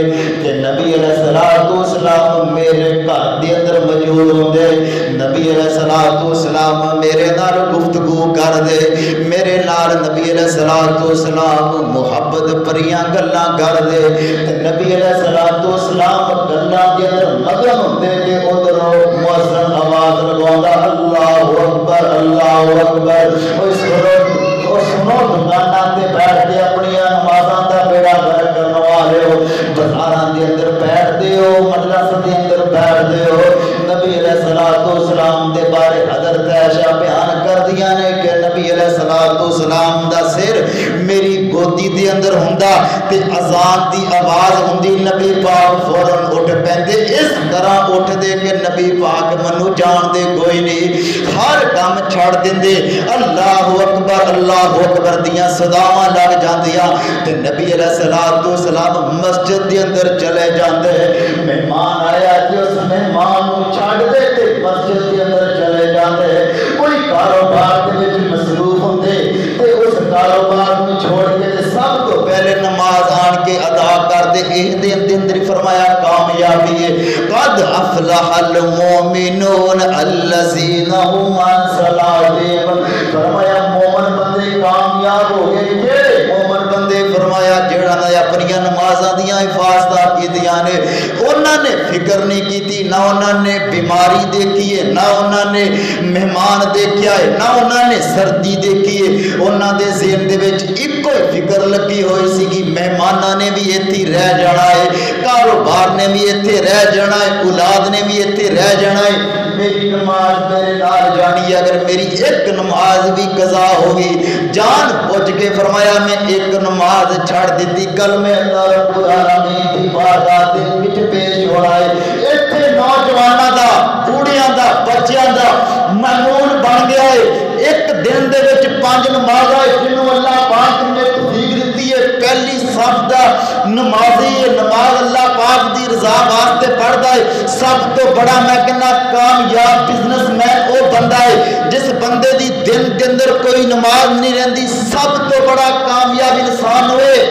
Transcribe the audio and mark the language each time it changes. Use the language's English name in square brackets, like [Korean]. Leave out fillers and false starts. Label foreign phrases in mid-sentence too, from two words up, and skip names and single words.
[Punjabi] کہ نبی علیہ السلام میرے گھر دے اندر موجود ہوندے، نبی علیہ السلام میرے نال گفتگو کر دے، میرے نال نبی علیہ السلام محبت پریاں گلاں کر دے، نبی علیہ السلام گلاں دے اندر مگن ہوندے کہ ادھروں مؤذن آواز لگاوندا [Arabic] اللہ اکبر اللہ اکبر، [Punjabi] سنو دکاناں تے بیٹھ کے اپنی نمازاں دا بیڑا گرک کرن والے ہو، بازاراں دے اندر بیٹھدے ہو، مجلس دے اندر بیٹھدے ہو۔ نبی علیہ السلام دے بارے حضرت عائشہ بیان کر دیا نے کہ نبی علیہ السلام دا سر میری گودی دے اندر ہوندا تے اذان دی آواز ہوندی، نبی پاک فوراً اٹھ پیندے، اس طرح اٹھ دے کہ نبی پاک منو جان دے کوئی نہیں، ہر کام چھڑ دیندے، [Arabic] اللہ اکبر [Punjabi] دیاں صداواں لگ جاندیاں تے نبی علیہ السلام مسجد دے اندر چلے جاندے، مہمان آیا کہ اس مہمان نو چھڑ دے تے مسجد دے اندر چلے جاندے، کوئی کاروبار دے وچ مصروف ہوندے تے اس کاروبار نو چھوڑ کے تے سب تو پہلے نماز آن کے ادا کر دے، اس دے اندر فرمایا کامیابی ہے، [Arabic] قد افلح المؤمنون الذین هم عن صلاتهم، [Punjabi] فرمایا مومن بندے کامیاب ہو گئے، کیڑے مومن بندے فرمایا جڑا نے اپنی نمازاں دیاں حفاظت کیتیاں نے، انہاں نے فکر نہیں کیتی، نہ انہاں نے بیماری دیکھی ہے، نہ انہاں نے مہمان دیکھیا ہے، نہ انہاں نے سردی دیکھی ہے، انہاں دے ذہن دے وچ اکو فکر لگی ہوئی سی کہ مہماناں نے بھی ایتھے رہ جانا ہے، کاروبار نے بھی ایتھے رہ جانا ہے، اولاد نے بھی ایتھے رہ جانا ہے، میری نماز میرے نال جانی، اگر میری ایک نماز بھی قضا ہوگی، جان بوجھ کے فرمایا میں ایک نماز چھڑ دیتی، کل میں اللہ رب العالمین دی بارگاہ دے وچ پیش ہونا ہے، ایتھے نوجواناں دا، بوڑھیاں دا، بچیاں دا معمول بن گیا ہے، ایک دن دے وچ 5 نمازاں جنوں اللہ پاک نے توفیق دتی ہے، پہلی صف دا نمازی ہے، نماز اللہ پاک دی رضا واسطے پڑھتا ہے، سب تو بڑا میں کہنا کامیاب [English] business man [Punjabi] وہ بندہ ہے جس بندے دی دن کے اندر کوئی نماز نہیں رہندی، سب تو بڑا کامیاب انسان ہوئے۔